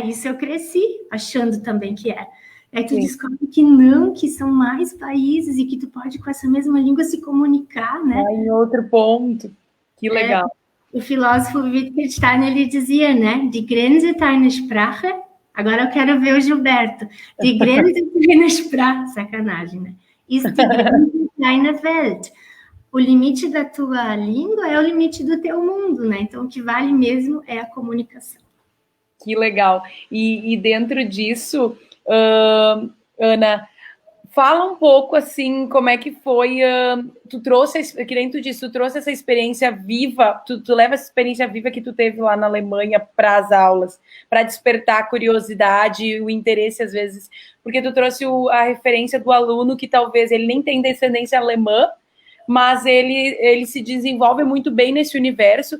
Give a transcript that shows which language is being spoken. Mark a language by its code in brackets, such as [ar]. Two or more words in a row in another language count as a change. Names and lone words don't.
[pt] Isso eu cresci achando também que é. Aí tu descobre que não, que são mais países e que tu pode, com essa mesma língua, se comunicar, né? Em outro ponto. Que legal. O filósofo Wittgenstein, ele dizia, né? [de] Die Grenze deiner Sprache. [pt] Agora eu quero ver o Gilberto. [de] Die Grenze deiner Sprache. [pt] Sacanagem, né? [de] Ist die Grenze deiner Welt. [pt] O limite da tua língua é o limite do teu mundo, né? Então, o que vale mesmo é a comunicação. Que legal. E dentro disso, Ana, fala um pouco, assim, como é que foi, tu trouxe, que nem tu disse, tu trouxe essa experiência viva, tu leva essa experiência viva que tu teve lá na Alemanha para as aulas, para despertar a curiosidade, o interesse, às vezes, porque tu trouxe a referência do aluno que talvez ele nem tem descendência alemã, mas ele se desenvolve muito bem nesse universo.